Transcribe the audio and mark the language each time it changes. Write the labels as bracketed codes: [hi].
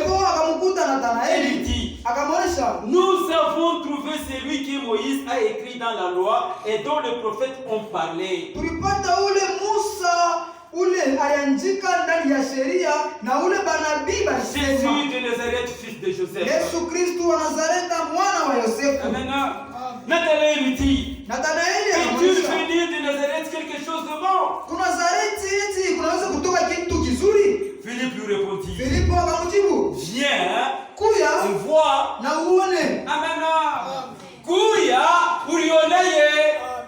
[sw] Filipo akamkuta Nathanaël. [fr] Il dit, [sw] akamwonyesha, [fr] nous avons trouvé celui que Moïse a écrit dans la loi et dont les prophètes ont parlé. [sw] Tulipata ule Musa ule aliandika ndani ya sheria na ule banabii balisema. [fr] Jésus de Nazareth, fils de Joseph. [sw] Yesu Kristo wa Nazareta, mwana wa Yosefu. [fr] Amen. Nathanaël lui dit, [sw] Nathanaeli [fr] est-il venu de Nazareth quelque chose de bon? [sw] Kuna Nazareti eti kunaweza kutoka kitu kizuri? [fr] Philippe lui répondit, [sw] Filipo akamjibu, [fr] viens, [sw] kuya [fr] vois [sw] na uone. Amen. Kuya ulioneye.